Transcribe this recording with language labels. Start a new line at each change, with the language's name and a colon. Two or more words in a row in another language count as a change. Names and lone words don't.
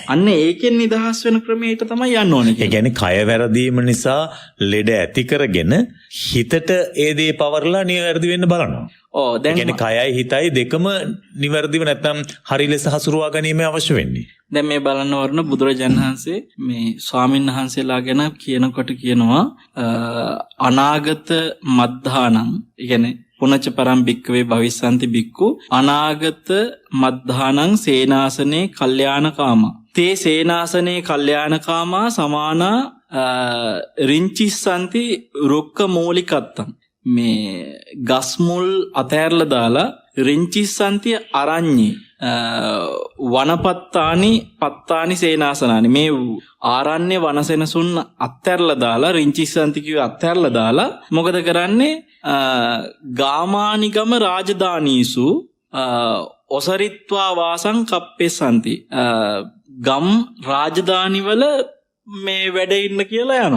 Sinhala: අන්න ඒකෙන් නිදහස් වෙන ක්‍රමයට තමයි යන්න ඕනේ. ඒ කියන්නේ කය වැරදීම නිසා ලෙඩ ඇති කරගෙන හිතට ඒ දේ පවර්ලා නිවැරදි වෙන්න බලනවා. දැන් කියන්නේ කයයි හිතයි දෙකම නිවැරදිව නැත්නම් හරි ලෙස හසුරුවා ගැනීම අවශ්‍ය වෙන්නේ. දැන් මේ බලන්න වරණ බුදුරජාණන් වහන්සේ මේ ස්වාමීන් වහන්සේලා ගැන කියනකොට කියනවා අනාගත මද්ධානං. ඒ කියන්නේ
Pali: පුනච්ච පරම් භික්කවේ භවිස්සන්ති භික්ඛු අනාගත මද්ධානං සේනාසනේ කල්යාණකාමා. තේ සේනාසනේ කල්යාණකාමා සමානා රිංචිස්සන්ති රුක්ක මූලිකත්තං.
Sinhala: මේ ගස්මුල් අතෑරලා දාලා
Pali: රිංචිස්සන්ති අරඤ්ඤේ වනපත්තානි සේනාසනානි
Sinhala: මේ ආරණ්‍ය වනසෙනසුන් අතෑරලා දාලා රිංචිස්සන්ති කිව්ව අතෑරලා දාලා මොකද කරන්නේ
Pali: ගාමානිගම රාජධානීසු ඔසරිත්වා වාසං කප්පෙසන්ති
Sinhala: ගම් රාජධානිවල මේ වැඩ ඉන්න කියලා යනවා.